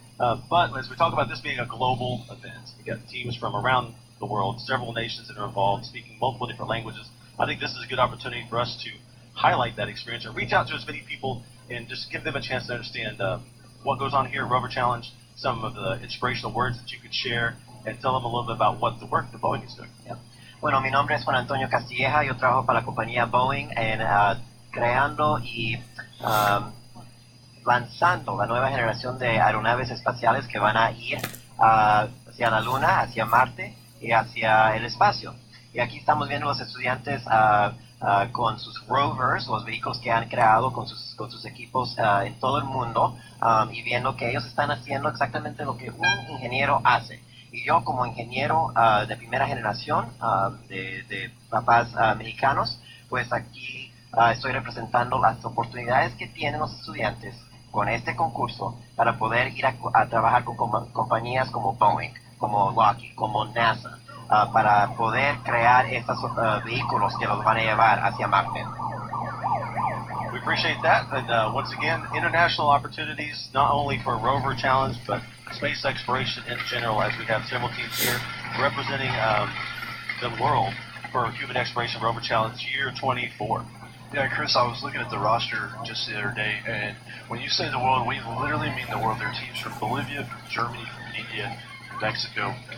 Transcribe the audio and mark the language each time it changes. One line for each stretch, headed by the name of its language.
English: But as we talk about this being a global event, we got teams from around the world, several nations that are involved, speaking multiple different languages. I think this is a good opportunity for us to highlight that experience and reach out to as many people and just give them a chance to understand what goes on here at Rover Challenge, some of the inspirational words that you could share, and tell them a little bit about what the work that Boeing is doing.
Spanish: Yeah. Bueno, mi nombre es Juan Antonio Castilleja. Yo trabajo para la compañía Boeing en creando y lanzando la nueva generación de aeronaves espaciales que van a ir hacia la Luna, hacia Marte y hacia el espacio. Y aquí estamos viendo los estudiantes con sus rovers, los vehículos que han creado con sus equipos en todo el mundo, y viendo que ellos están haciendo exactamente lo que un ingeniero hace. Y yo, como ingeniero de primera generación, de papás mexicanos, pues aquí estoy representando las oportunidades que tienen los estudiantes con este concurso para poder ir a trabajar con compañías como Boeing, como Lockheed, como NASA, para poder crear estos vehículos que los van a llevar hacia Marte.
English: We appreciate that, and once again, international opportunities not only for Rover Challenge, but space exploration in general, as we have several teams here representing the world for Human Exploration Rover Challenge Year 24. Yeah, Chris, I was looking at the roster just the other day, and when you say the world, we literally mean the world. There are teams from Bolivia, from Germany, from India, from Mexico.